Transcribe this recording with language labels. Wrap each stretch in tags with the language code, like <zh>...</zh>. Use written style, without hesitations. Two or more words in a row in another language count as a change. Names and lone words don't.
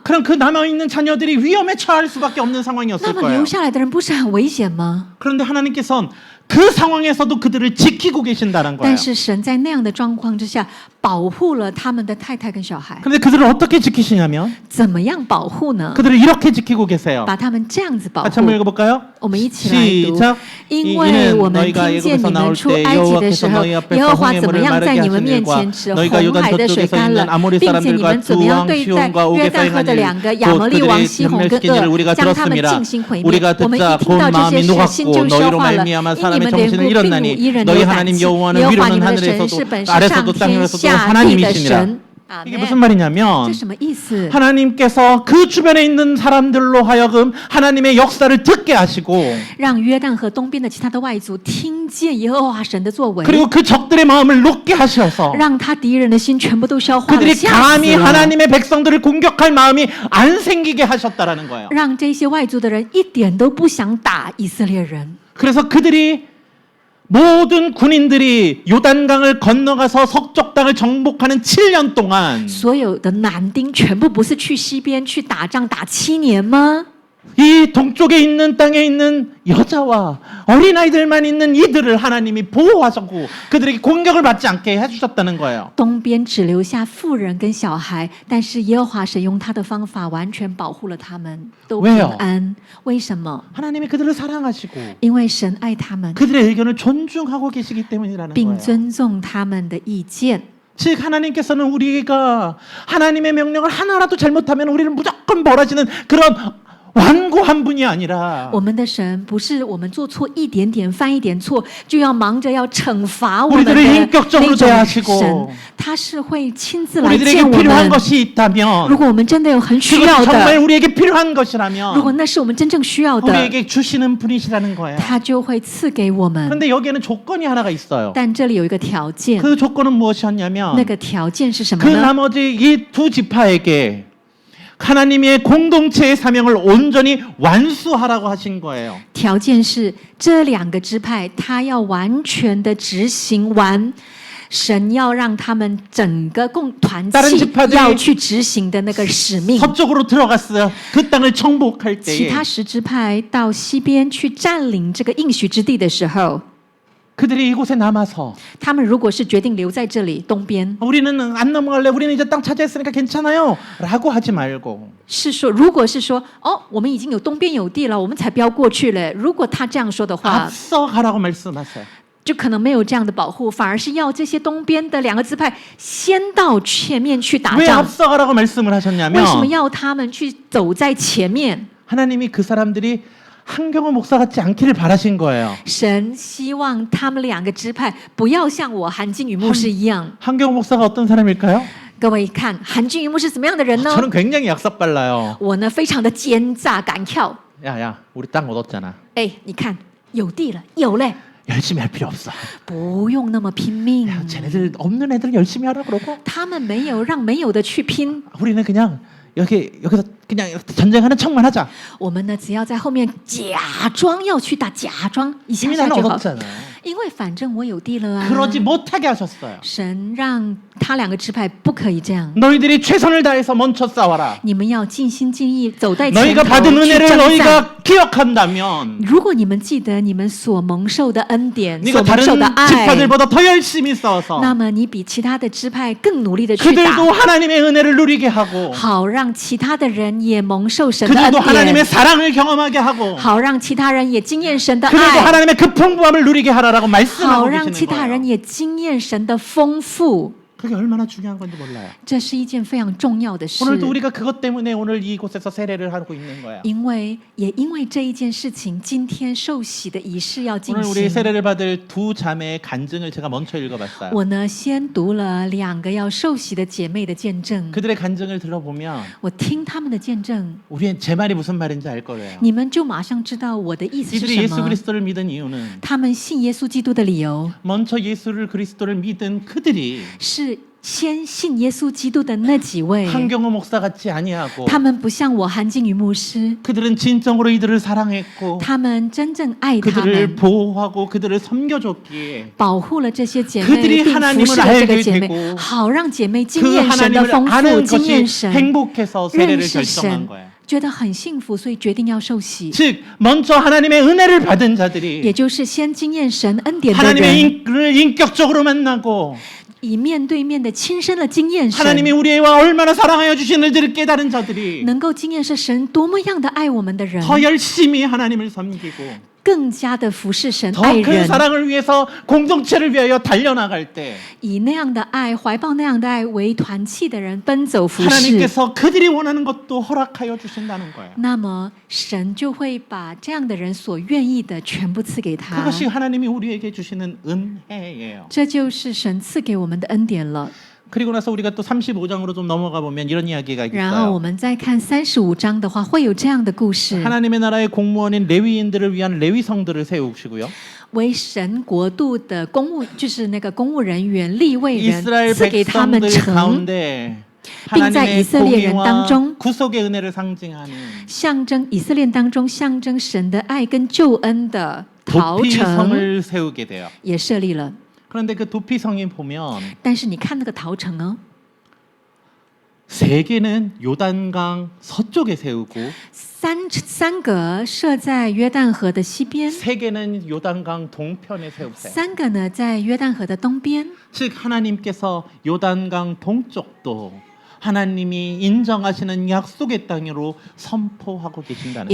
<ko>그럼 그 남아 있는 자녀들이 위험에 처할 수밖에 없는</ko> <zh>那</zh> <ko>상황이었을</ko> <zh>么</zh> <ko>거예요.</ko> <zh>留下来的人不是很危险吗？</zh> <ko>그런데 하나님께서는 그 상황에서도 그들을 지키고 계신다는 거예요.</ko> <zh>但是神在那样的状况之下，保护了他们的太太跟小孩。</zh> <ko>그런데 그들을 어떻게 지키시냐면</ko> <zh>怎么样保护呢？</zh> <ko>그들을 이렇게 지키고 계세요.</ko> <zh>把他们这样子保</zh> <ko>같이</ko> <zh>护。</zh> <ko>한번 읽어볼까요?</ko> <zh>我们一起来读。</zh> <ko>시작.</ko> <zh>因为我们</zh> <ko>너희가</ko> <zh>听见</zh> <ko>애굽에서</ko> <zh>你们</zh> <ko>나올</ko> <zh>出</zh> <ko>때</ko> <zh>埃及的</zh> <ko>여호와께서</ko> <zh>时候，</zh> <ko>너희</ko> <zh>耶</zh> <ko>앞에서</ko> <zh>和华怎么</zh> <ko>홍해물을</ko> <zh>样在</zh> <ko>마르게</ko> <zh>你们</zh> <ko>하신</ko> <zh>面</zh> <ko>일과</ko> <zh>前使</zh> <ko>너희가</ko> <zh>红</zh> <ko>요단</ko> <zh>海的水</zh> <ko>저쪽에서</ko> <zh>干</zh> <ko>있는</ko> <zh>了，</zh> <ko>아모리</ko> <zh>并且你</zh> <ko>사람들과</ko> <zh>们怎么</zh> <ko>두</ko> <zh>样</zh> <ko>왕</ko> <zh>对待</zh> <ko>시온과</ko> <zh>约</zh> <ko>오게서</ko> <zh>旦河</zh> <ko>행한</ko> <zh>的</zh> <ko>일</ko> <zh>两个亚</zh> <ko>곧</ko> <zh>摩利王</zh> <ko>그들이</ko> <zh>西宏跟</zh> <ko>멸시킨 일을</ko> <zh>厄，</zh> <ko>우리가</ko> <zh>将他们</zh> <ko>들었습니다.</ko> <zh>进行毁灭。</zh> <ko>우리가</ko> <zh>我们一</zh> <ko>듣자</ko> <zh>听</zh> <ko>곧</ko> <zh>到这</zh> <ko>마음이</ko> <zh>些事，心</zh> <ko>녹았고</ko> <zh>就消</zh> <ko>너희로</ko> <zh>化了。</zh> <ko>말미암아</ko> <zh>因你</zh> <ko>사람의</ko> <zh>们的缘</zh> <ko>정신을</ko> <zh>故，并无</zh> <ko>잃었나니</ko> <zh>一人</zh> <ko>너희</ko> <zh>有胆</zh> <ko>하나님</ko> <zh>气。</zh> <ko>여호와는</ko> <zh>耶和华</zh> <ko>위로는</ko> <zh>你们的神</zh> <ko>하늘에서도</ko> <zh>是本是</zh> <ko>아래서도</ko> <zh>上天</zh> <ko>땅에서도</ko> <zh>下地的</zh> <ko>하나님이시니라.</ko> <zh>神。</zh> <ko>이게 무슨 말이냐면</ko> <zh>这什么意思？</zh> <ko>하나님께서 그 주변에 있는 사람들로 하여금 하나님의 역사를 듣게 하시고</ko> <zh>让约旦河东边的其他的外族听见耶和华神的作为，</zh> <ko>그리고 그 적들의 마음을 녹게 하셔서</ko> <zh>让他敌人的心全部都消化了，</zh> <ko>그들이</ko> <zh>吓</zh> <ko>감히</ko> <zh>死了，</zh> <ko>하나님의 백성들을 공격할 마음이 안 생기게 하셨다라는 거예요.</ko> <zh>让这些外族的人一点都不想打以色列人。</zh> <ko>그래서 그들이 모든 군인들이 요단강을 건너가서 석쪽 땅을 정복하는 7년 동안</ko> <zh>所有的男丁全部不是去西边去打仗打7年吗？</zh> <ko>이 동쪽에 있는 땅에 있는 여자와 어린아이들만 있는 이들을 하나님이 보호하셨고 그들에게 공격을 받지 않게 해주셨다는 거예요.</ko> <zh>东边只留下妇人跟小孩，但是耶和华神用他的方法完全保护了他们，都平安。为什么？</zh> <ko>하나님이 그들을 사랑하시고</ko> <zh>因为神爱他们，</zh> <ko>그들의 의견을 존중하고 계시기 때문이라는</ko> <zh>并</zh> <ko>거예요.</ko> <zh>尊重他们的意见。</zh> <ko>즉 하나님께서는 우리가 하나님의 명령을 하나라도 잘못하면 우리를 무조건 벌하시는 그런 완고한 분이 아니라</ko> <zh>我们的神不是我们做错一点点、犯一点错就要忙着要惩罚我们的</zh> <ko>우리들을</ko> <zh>那</zh> <ko>인격적으로</ko> <zh>种</zh> <ko>대하시고</ko> <zh>神，他是会亲自来</zh> <ko>우리들에게</ko> <zh>见我</zh> <ko>필요한</ko> <zh>们。</zh> <ko>것이 있다면</ko> <zh>如果我们真的有很需要</zh> <ko>그것이 정말</ko> <zh>的，</zh> <ko>우리에게 필요한</ko> <zh>如果</zh> <ko>것이라면</ko> <zh>那是我们真正需要的，</zh> <ko>우리에게 주시는 분이시라는 거예요.</ko> <zh>他就会赐给我们。</zh> <ko>그런데 여기에는 조건이 하나가 있어요.</ko> <zh>但这里有一个条件，</zh> <ko>그 조건은</ko> <zh>那</zh> <ko>무엇이었냐면</ko> <zh>个条件是什么</zh> <ko>그</ko> <zh>呢？</zh> <ko>나머지 이 두 지파에게 하나님의 공동체의 사명을 온전히 완수하라고 하신 거예요.</ko> <zh>条件是这两个支派，他要完全的执行完神要让他们整个共团</zh> <ko>다른</ko> <zh>契</zh> <ko>지파들이</ko> <zh>要去执行的那个使命。</zh> <ko>서쪽으로 들어갔어요. 그 땅을 정복할</ko> <zh>其</zh> <ko>때에</ko> <zh>他10支派到西边去占领这个应许之地的时候，</zh> <ko>그들이 이곳에 남아서</ko> <zh>他们如果是决定留在这里东边，</zh> <ko>우리는 안 넘어갈래. 우리는 이제 땅 차지했으니까 괜찮아요. 라고 하지 말고</ko> <zh>是说，如果是说，哦，我们已经有东边有地了，我们才不要过去了。如果他这样说的话，</zh> <ko>앞서 가라고 말씀하세요.</ko> <zh>就可能没有这样的保护，反而是要这些东边的两个支派先到前面去打</zh> <ko>왜</ko> <zh>仗。</zh> <ko>앞서 가라고 말씀을</ko> <zh>为什么</zh> <ko>하셨냐면</ko> <zh>要他们去走在前面？</zh> <ko>하나님이 그 사람들이 한경호 목사 같지 않기를 바라신 거예요.</ko> <zh>神希望他们两个支派不要像我韩金宇牧师一样。</zh> <ko>한경호 목사가 어떤 사람일까요?</ko> <zh>各位看，韩金宇牧师怎么样的人呢？</zh> <ko>저는 굉장히 약삭빨라요.</ko> <zh>我呢，非常的奸诈敢跳。</zh> <ko>야야, 우리 땅 얻었잖아.</ko> <zh>哎，你看，有地了，有嘞，</zh> <ko>열심히 할 필요 없어.</ko> <zh>不用那么拼命。</zh> <ko>야, 쟤네들 없는 애들 열심히 하라 그러고</ko> <zh>他们没有让没有的去拼，</zh> <ko>우리는 그냥 여기서 그냥 전쟁하는 척만 하자.</ko> <zh>我们呢，只要在后面假装要去打，假装一下</zh> <ko>이미</ko> <zh>下</zh> <ko>나는</ko> <zh>就好。</zh> <ko>얻었잖아.</ko> <zh>因为反正我有地了啊。</zh> <ko>그러지 못하게 하셨어요.</ko> <zh>神让他两个支派不可以这样，</zh> <ko>너희들이 최선을 다해서 먼저 싸워라.</ko> <zh>你们要尽心尽意走在前</zh> <ko>너희가</ko> <zh>头</zh> <ko>받은</ko> <zh>去</zh> <ko>은혜를</ko> <zh>征战。</zh> <ko>너희가 기억한다면</ko> <zh>如果你们记得你们所蒙受的恩典、所</zh> <ko>네가</ko> <zh>蒙</zh> <ko>다른</ko> <zh>受的爱，</zh> <ko>지파들보다 더 열심히 싸워서</ko> <zh>那么你比其他的支派更努力的去打，</zh> <ko>그들도 하나님의 은혜를 누리게 하고</ko> <zh>好让其他的人也蒙受神的恩</zh> <ko>그들도 하나님의</ko> <zh>典，</zh> <ko>사랑을 경험하게 하고</ko> <zh>好让其他人也经验神的</zh> <ko>그들도</ko> <zh>爱，</zh> <ko>하나님의 그 풍부함을 누리게 하라라고</ko> <zh>好</zh> <ko>말씀하고</ko> <zh>让其</zh> <ko>계시는</ko> <zh>他人</zh> <ko>거예요.</ko> <zh>也经验神的丰富。</zh> <ko>그게 얼마나 중요한 건지 몰라요.</ko> <zh>这是一件非常重要的事。</zh> <ko>오늘도 우리가 그것 때문에 오늘 이곳에서 세례를 하고 있는 거야.</ko> <zh>因为这一件事情，今天受洗的仪式要进</zh> <ko>오늘 우리</ko> <zh>行。</zh> <ko>세례를 받을 두 자매의 간증을 제가 먼저 읽어봤어요.</ko> <zh>我呢，先读了两个要受洗的姐妹的见证，</zh> <ko>그들의 간증을 들어보면</ko> <zh>我听他们的见证，</zh> <ko>우리의 제 말이 무슨 말인지 알 거예요.</ko> <zh>你们就马上知道我的意思是</zh> <ko>이들이</ko> <zh>什</zh> <ko>예수</ko> <zh>么。</zh> <ko>그리스도를 믿은 이유는</ko> <zh>他们信耶稣基督的理由</zh> <ko>먼저 예수를 그리스도를 믿은 그들이</ko> <zh>是先信耶稣基督的那几位，</zh> <ko>한경호 목사 같지 아니하고</ko> <zh>他们不像我韩金宇牧师，</zh> <ko>그들은 진정으로 이들을 사랑했고</ko> <zh>他们真正爱他</zh> <ko>그들을</ko> <zh>们，</zh> <ko>보호하고 그들을 섬겨줬기에</ko> <zh>保护了这些姐</zh> <ko>그들이</ko> <zh>妹，并</zh> <ko>하나님을</ko> <zh>服侍了这个</zh> <ko>알게</ko> <zh>姐妹</zh> <ko>되고 ，</ko> <zh>好让姐妹经</zh> <ko>그</ko> <zh>验神的</zh> <ko>하나님을</ko> <zh>丰富，</zh> <ko>아는</ko> <zh>经验</zh> <ko>것이</ko> <zh>神，</zh> <ko>행복해서</ko> <zh>认</zh> <ko>세례를</ko> <zh>识</zh> <ko>결정한</ko> <zh>神</zh> <ko>거예요.</ko> <zh>觉得很幸福，所以决定要受洗，</zh> <ko>즉 먼저 하나님의 은혜를 받은</ko> <zh>也</zh> <ko>자들이</ko> <zh>就是先经验神恩典的</zh> <ko>하나님의</ko> <zh>人，</zh> <ko>인격적으로 만나고</ko> <zh>以面对面的亲身的经验神，</zh> <ko>하나님이 우리와 얼마나 사랑하여 주시는지를 깨달은 자들이</ko> <zh>能够经验是神多么样的爱我们的人，</zh> <ko>더 열심히 하나님을 섬기고</ko> <zh>更加的服侍神、</zh> <ko>더</ko> <zh>爱</zh> <ko>큰</ko> <zh>人，</zh> <ko>사랑을 위해서 공동체를 위하여 달려나갈 때</ko> <zh>以那样的爱、怀抱那样的爱为团契的人奔走服侍，</zh> <ko>하나님께서 그들이 원하는 것도 허락하여 주신다는 거예요.</ko> <zh>那么神就会把这样的人所愿意的全部赐给他。</zh> <ko>그것이 하나님이 우리에게 주시는 은혜예요.</ko> <zh>这就是神赐给我们的恩典了。</zh> <ko>그리고 나서 우리가 또 35장으로 좀 넘어가 보면 이런 이야기가</ko> <zh>然后我</zh> <ko>있어요.</ko> <zh>们再看35章的话，会有这样的故事：</zh> <ko>하나님의 나라의 공무원인 레위인들을 위한 레위성들을 세우시고요.</ko> <zh>为神国度的公务，就是那个公务人员、立位人</zh> <ko>이스라엘</ko> <zh>赐给他们</zh> <ko>백성들</ko> <zh>城，</zh> <ko>가운데</ko> <zh>并在以</zh> <ko>하나님의</ko> <zh>色列人当</zh> <ko>공의와</ko> <zh>中</zh> <ko>구속의 은혜를 상징하는</ko> <zh>象征以色列当中象征神的爱跟救恩的陶城</zh> <ko>도피성을 세우게 돼요.</ko> <zh>也设立了。</zh> <ko>그런데 그 도피성에 보면</ko> <zh>但是你看那个陶城呢，</zh> <ko>세 개는 요단강 서쪽에 세우고</ko> <zh>三个设在约旦河的西边，</zh> <ko>세 개는 요단강 동편에 세우세요.</ko> <zh>三个呢在约旦河的东边。</zh> <ko>즉 하나님께서 요단강 동쪽도 하나님이 인정하시는 약속의 땅으로 선포하고 계신다는</ko>